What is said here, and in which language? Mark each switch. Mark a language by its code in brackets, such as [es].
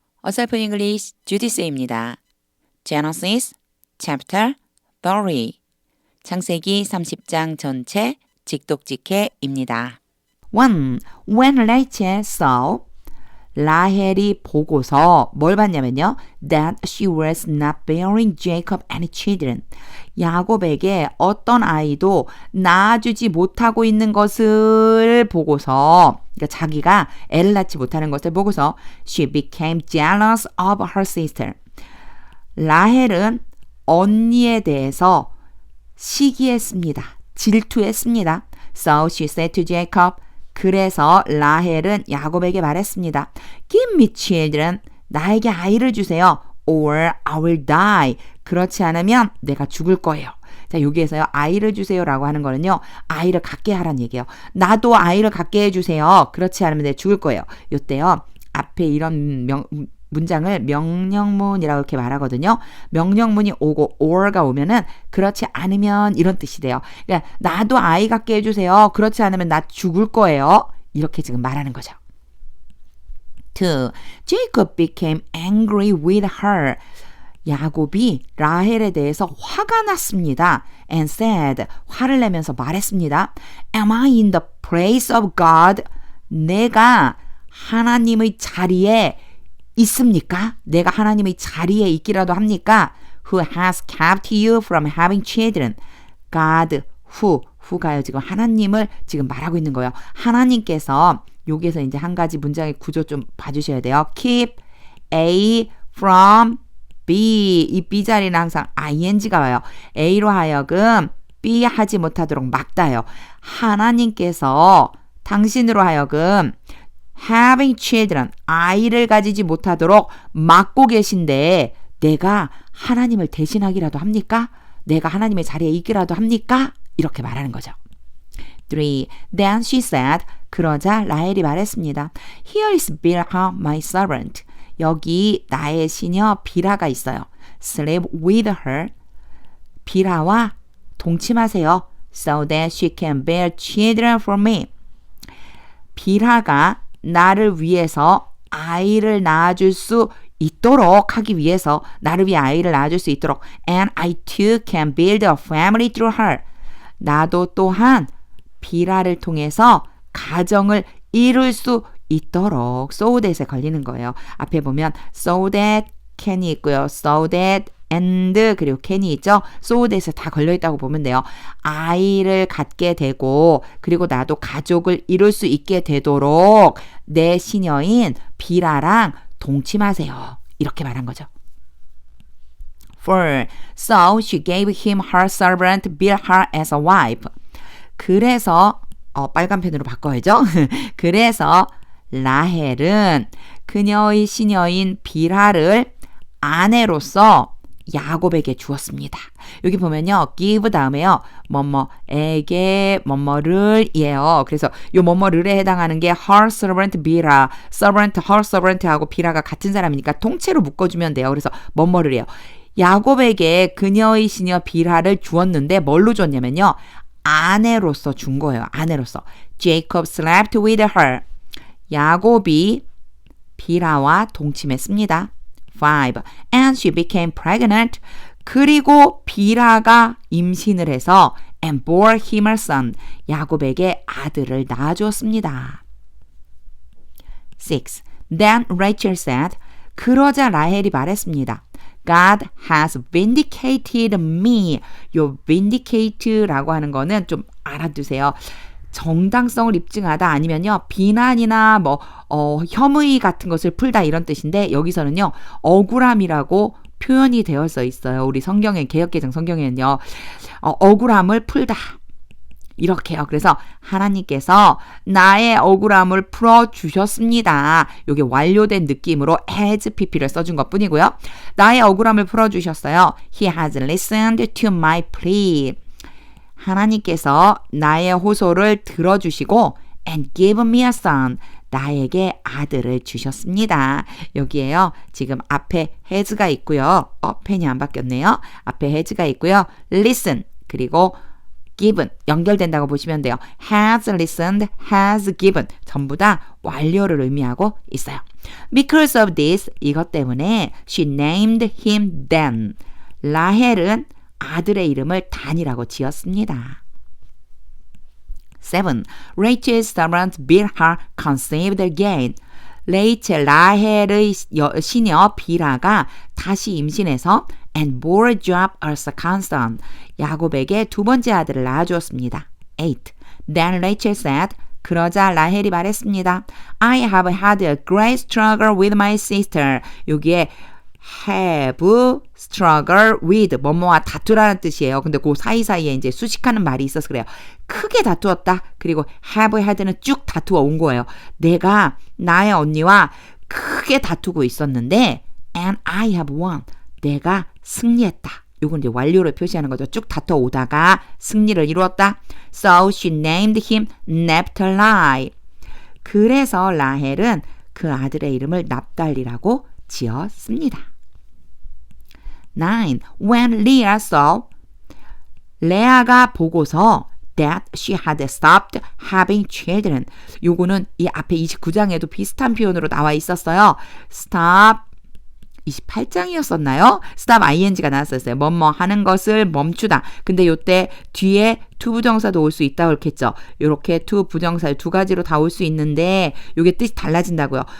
[ko] 어설픈 English 주디스입니다. [en] Genesis chapter 30 [ko] 창세기 30장 전체 직독직해입니다. 1. [en] When Rachel saw [ko] 라헬이 보고서 뭘 봤냐면요. [en] That she was not bearing Jacob any children. [ko] 야곱에게 어떤 아이도 낳아주지 못하고 있는 것을 보고서 그러니까 자기가 애를 낳지 못하는 것을 보고서 [en] she became jealous of her sister. [ko] 라헬은 언니에 대해서 시기했습니다. 질투했습니다. [en] So she said to Jacob [ko] 그래서 라헬은 야곱에게 말했습니다. [en] Give me children. [ko] 나에게 아이를 주세요. [en] Or I will die. [ko] 그렇지 않으면 내가 죽을 거예요. 자, 여기에서요. 아이를 주세요라고 하는 거는요. 아이를 갖게 하라는 얘기예요. 나도 아이를 갖게 해주세요. 그렇지 않으면 내가 죽을 거예요. 요때요. 앞에 이런 문장을 명령문이라고 이렇게 말하거든요. 명령문이 오고 or가 오면은 그렇지 않으면 이런 뜻이 돼요. 그러니까 나도 아이 갖게 해주세요. 그렇지 않으면 나 죽을 거예요. 이렇게 지금 말하는 거죠. 2. [en] Jacob became angry with her. [ko] 야곱이 라헬에 대해서 화가 났습니다. [en] And said, [ko] 화를 내면서 말했습니다. [en] Am I in the place of God? [ko] 내가 하나님의 자리에 있습니까? 내가 하나님의 자리에 있기라도 합니까? [en] Who has kept you from having children? [ko] God, who가요. 지금 하나님을 지금 말하고 있는 거예요. 하나님께서 여기에서 이제 한 가지 문장의 구조 좀 봐주셔야 돼요. [en] Keep A from B. [ko] 이 B 자리는 항상 ing가 와요. A로 하여금 B 하지 못하도록 막다요. 하나님께서 당신으로 하여금 having children, 아이를 가지지 못하도록 막고 계신데 내가 하나님을 대신하기라도 합니까? 내가 하나님의 자리에 있기라도 합니까? 이렇게 말하는 거죠. 3. [en] Then she said, [ko] 그러자 라헬이 말했습니다. [en] Here is Bilhah, my servant. [ko] 여기 나의 시녀 비라가 있어요. [en] Sleep with her. [ko] 비라와 동침하세요. [en] So that she can bear children for me. [ko] 비라가 나를 위해서 아이를 낳아줄 수 있도록 하기 위해서 나를 위해 아이를 낳아줄 수 있도록 [en] and I too can build a family through her. [ko] 나도 또한 비라를 통해서 가정을 이룰 수 있도록 so that에 걸리는 거예요. 앞에 보면 so that can이 있고요. so that and 그리고 can이 있죠. so that에 다 걸려있다고 보면 돼요. 아이를 갖게 되고 그리고 나도 가족을 이룰 수 있게 되도록 내 시녀인 비라랑 동침하세요. 이렇게 말한 거죠. 4. [en] So she gave him her servant Bilhah as a wife. [ko] 그래서 빨간 펜으로 바꿔야죠. 그래서 라헬은 그녀의 시녀인 비라를 아내로서 야곱에게 주었습니다. 여기 보면요. give 다음에요. 뭐뭐에게 뭐뭐를 이에요. 그래서 요 뭐뭐를에 해당하는 게 her servant 비라, servant, her servant 하고 비라가 같은 사람이니까 통째로 묶어주면 돼요. 그래서 뭐뭐를 해요. 야곱에게 그녀의 시녀 비라를 주었는데 뭘로 줬냐면요. 아내로서 준 거예요. 아내로서. [en] Jacob slept with her. [ko] 야곱이 비라와 동침했습니다. 5. [en] And she became pregnant. [ko] 그리고 비라가 임신을 해서 [en] and bore him a son. [ko] 야곱에게 아들을 낳아주었습니다. [en] 6. Then Rachel said. [ko] 그러자 라헬이 말했습니다. [en] God has vindicated me. [ko] 요 vindicate라고 하는 거는 좀 알아두세요. 정당성을 입증하다 아니면요 비난이나 혐의 같은 것을 풀다 이런 뜻인데 여기서는요 억울함이라고 표현이 되어서 있어요. 우리 성경에 개역개정 성경에는요 억울함을 풀다 이렇게요. 그래서 하나님께서 나의 억울함을 풀어주셨습니다. 이게 완료된 느낌으로 has pp를 써준 것 뿐이고요. 나의 억울함을 풀어주셨어요. [en] He has listened to my plea. [ko] 하나님께서 나의 호소를 들어주시고 [en] and given me a son. [ko] 나에게 아들을 주셨습니다. 여기에요. 지금 앞에 has가 있고요. 펜이 안 바뀌었네요. 앞에 has가 있고요. listen 그리고 given 연결된다고 보시면 돼요. has listened, has given 전부 다 완료를 의미하고 있어요. [en] Because of this, [ko] 이것 때문에 [en] she named him Dan. [ko] 라헬은 아들의 이름을 단이라고 지었습니다. 7. [en] Rachel's servant Bilhah conceived again. [ko] 라헬의 시녀 비라가 다시 임신해서 [en] and bore Jacob a second son. [ko] 야곱에게 두 번째 아들을 낳아주었습니다. 8. [en] Then Rachel said, [ko] 그러자 라헬이 말했습니다. [en] I have had a great struggle with my sister. [ko] 여기에 have struggle with 뭐뭐와 다투라는 뜻이에요. 근데 그 사이사이에 이제 수식하는 말이 있어서 그래요. 크게 다투었다. 그리고 have had는 쭉 다투어 온 거예요. 내가 나의 언니와 크게 다투고 있었는데 [en] and I have won. [ko] 내가 승리했다. 요건 이제 완료를 표시하는 거죠. 쭉 다투어 오다가 승리를 이루었다. [en] So she named him Naphtali. [ko] 그래서 라헬은 그 아들의 이름을 납달리라고 지었습니다. 9. [en] When Leah saw, [ko] 레아가 보고서 [en] that she had stopped having children. [ko] 요거는 이 앞에 29장에도 비슷한 표현으로 나와 있었어요. stop 28장이었었나요? stop ing가 나왔었어요. 뭐뭐 하는 것을 멈추다. 근데 요때 뒤에 to 부정사도 올 수 있다고 그랬겠죠. 요렇게 to 부정사 두 가지로 다 올 수 있는데 요게 뜻이 달라진다고요.